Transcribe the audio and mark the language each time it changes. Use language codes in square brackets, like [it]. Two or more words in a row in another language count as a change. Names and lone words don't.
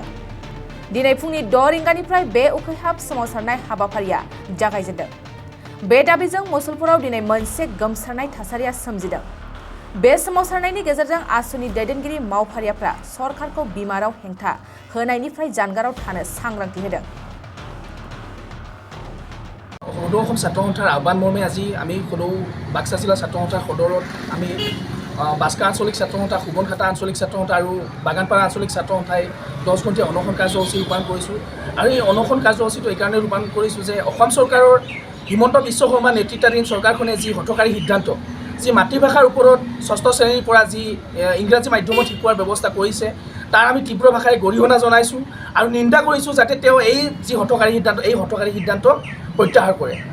[brx] दिनै फुंनि 6 रिंगानिफ्राय बे उखैहाब सोमावसारनाय हाबाफारिया जागायजेनदों। बे दाबिजों मसलपुराव दिनै मोनसे गोमसारनाय थासारिया सोमजिदों। बे सोमावसारनायनि गेजेरजों आसुनि दैदेनगिरि मावफारियाफ्रा सरकारखौ बिमा राव हेंथा होनायनिफ्राय जानगाराव थानो सांग्रांथि होदों। [as] সদৌ অসম ছাত্ৰ সন্থাৰ আহ্বান মৰ্মে আজি আমি সদৌ বাক্সা জিলা ছাত্ৰ সন্থাৰ সদৰত আমি বাস্কা আঞ্চলিক ছাত্ৰ সন্থা, সুবনখাতা আঞ্চলিক ছাত্ৰ সন্থা আৰু বাগানপাৰা আঞ্চলিক ছাত্ৰ সন্থাই 10 ঘণ্টীয়া অনশন কাৰ্যসূচী ৰূপায়ণ কৰিছোঁ। আৰু এই অনশন কাৰ্যসূচীটো এইকাৰণে ৰূপায়ণ কৰিছোঁ যে অসম চৰকাৰৰ হিমন্ত বিশ্ব শৰ্মা নেতৃত্বাধীন চৰকাৰখনে যি হঠকাৰী সিদ্ধান্ত, যি মাতৃভাষাৰ ওপৰত 6ষ্ঠ শ্ৰেণীৰ পৰা যি ইংৰাজী মাধ্যমত শিকোৱাৰ ব্যৱস্থা কৰিছে, তাৰ আমি তীব্ৰ ভাষাৰে গৰিহণা জনাইছোঁ আৰু নিন্দা কৰিছোঁ যাতে তেওঁ এই যি হঠকাৰী সিদ্ধান্ত প্ৰত্যাহাৰ কৰে।